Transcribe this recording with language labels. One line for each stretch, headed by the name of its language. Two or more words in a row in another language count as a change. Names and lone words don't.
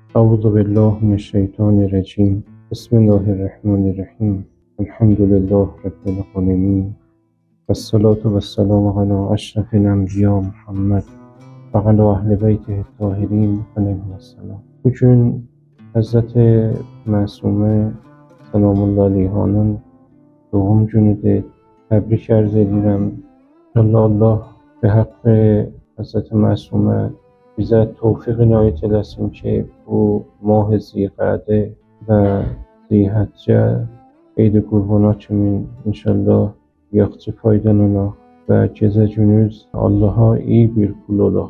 Arabic: أعوذ بالله من الشيطان الرجيم. بسم الله الرحمن الرحيم. الحمد لله رب العالمين، والصلاة والسلام على أشرف الأنبياء محمد وعلى أهل بيته الطاهرين عليهم السلام.
Azerbaijani: Bugün Həzrəti Məsumə Səlamullahi əleyhanın doğum günüdür. Təbrik ərz edirəm. İnşallah Allah və haqqı Həzrəti Məsumə bizə tövfiq inayət eləsin ki, bu mah Zilqədə və Zilhəccə Eid-i Qurbana kimi inşallah yaxşı faydalanaq və gecə gündüz Allaha iyi bir qul olaq.